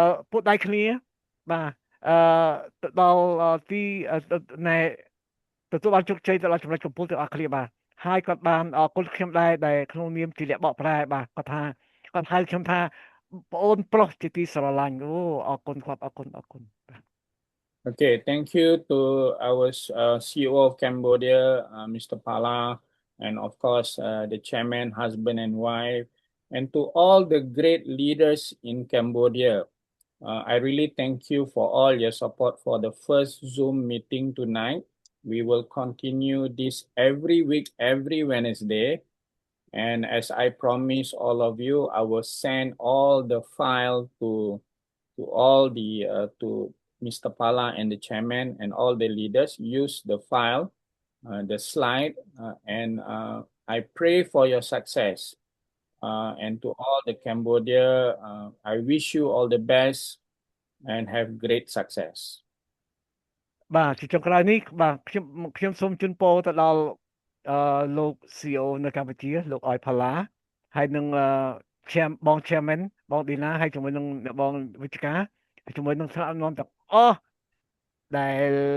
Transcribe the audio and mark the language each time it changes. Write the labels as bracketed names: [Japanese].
[Khmer] ពុតដៃគ្នាបាទទៅដល់ទីណែទទួលបានជោគជ័យទៅដល់ចំណុចកំពូលទាំងអស់គ្នាបាទហើយគាត់បានអរគុណខ្ញុំដែរដែលក្នុងនាមជាអ្នកបកប្រែបាទគាត់ហៅខ្ញុំថាបងអូនប្រុសជាទីស្រឡាញ់អូអរគុណគាត់អរគុណ [English] Okay, thank you to our CEO of Cambodia, Mr. Pala, and of course the chairman, husband and wife, and to all the great leaders in Cambodia. I really thank you for all your support for the first Zoom meeting tonight. We will continue this every week, every Wednesday. And as I promise all of you, I will send all the file to all the to Mr. Pala and the chairman and all the leaders. Use the file, the slide, and I pray for your success. And to all the Cambodia, I wish you all the best and have great success. [Khmer] បាទជាចុងក្រោយនេះបាទខ្ញុំសូមជូនពរទៅដល់លោក CEO នៅកម្ពុជាលោកអយផាឡាហើយនឹងបង chairman បងឌីណាហើយជាមួយនឹងបងវិជ្ជការជាមួយនឹងថ្នាក់ដឹកនាំទាំងអស់ដែល